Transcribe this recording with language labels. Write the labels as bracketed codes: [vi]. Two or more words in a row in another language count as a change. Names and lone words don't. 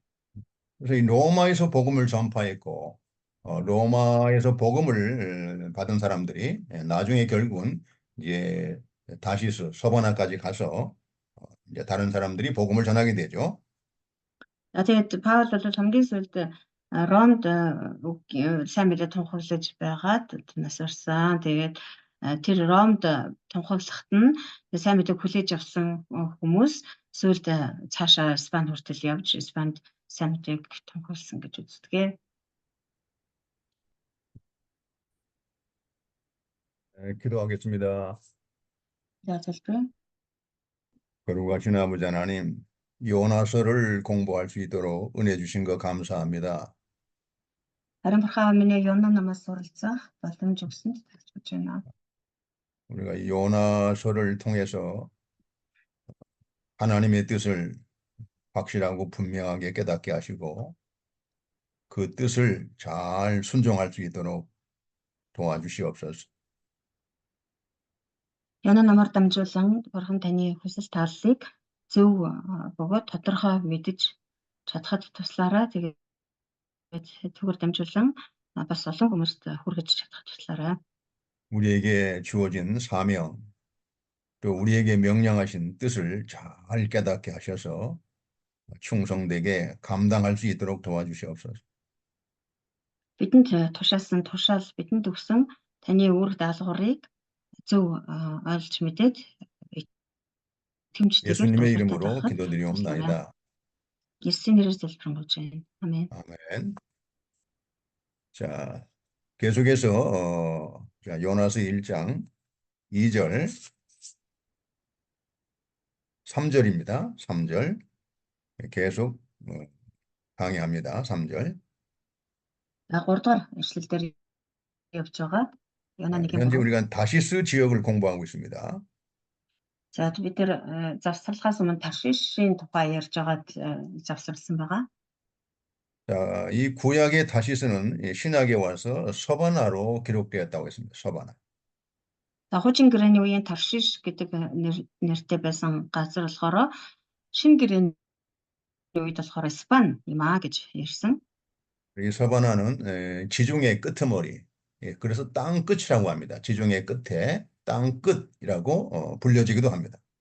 [ko] 그래서 이 로마에서 복음을 전파했고 로마에서 복음을 받은 사람들이 나중에 결국은 이제 다시스 서바나까지 가서 이제 다른 사람들이 복음을 전하게 되죠. [mn] Тэгээд Паул бол хамгийн сүүлд Ромд сайн мэдээ тунхаглаж байгаад нас орсон. Тэгээд тэр Ромд тунхаглахад нь сайн мэдээг хүлээж авсан хүмүүс сүүлд цаашаа Испани хүртэл явж Испанд сайн мэдээг тунхагласан гэж үздэг. [ko] 기도하겠습니다. [mn] За залбирая. [ko] 거룩하신 아버지 하나님, 요나서를 공부할 수 있도록 은혜 주신 거 감사합니다. [mn] Харин бурхан миний Йона намаас суралцах боломж өгсөнд талархаж байна. [ko] 우리가 이 요나서를 통해서 하나님의 뜻을 확실하고 분명하게 깨닫게 하시고 그 뜻을 잘 순종할 수 있도록 도와주시옵소서. [mn] Йона намаар дамжуулан бурхан таны хүсэл тааллыг зөв бөгөөд тодорхой мэдэж чадхад туслаарай. Тэгээд түүгээр дамжуулан бас олон хүмүүст хүргэж чадхад туслаарай. [ko] 우리에게 주어진 사명, 또 우리에게 명령하신 뜻을 잘 깨닫게 하셔서 충성되게 감당할 수 있도록 도와주시옵소서. [mn] Бидэнд тушаасан тушаал бидэнд өгсөн таны үр даалгаврыг зөв ойлгож мэдээд итгэмжтэйгээр [ko] 예수님의 이름으로 기도드리옵나이다. 예수님 이름으로 [mn] залбирanгуйж байна. [ko] 아멘. 아멘. 자, 계속해서 자, 요나서 1장 2절 3절입니다. 3절 계속 강의합니다. 3절. [mn] 3 дугаар ишлэл дээр явж байгаа. Йона 1-ийн [ko] 현재 우리가 다시스 지역을 공부하고 있습니다. [mn] За бид тэр завсралхаас өмнө Таршишийн тухай ярьж байгаад завсарласан байгаа. [ko] 자, 이 구약의 다시스는 이 신약에 와서 서바나로 기록되었다고 했습니다. 서바나. [mn] За хуучин гэрээний үеийн Таршиш гэдэг нэртэй байсан газар болохоор шинэ гэрээний үед болохоор Испани юм аа гэж ярьсан. [ko] 이 서바나는 지중해 끄트머리. 예, 그래서 땅 끝이라고 합니다. 지중해 끝에 땅 끝이라고 불려지기도 합니다.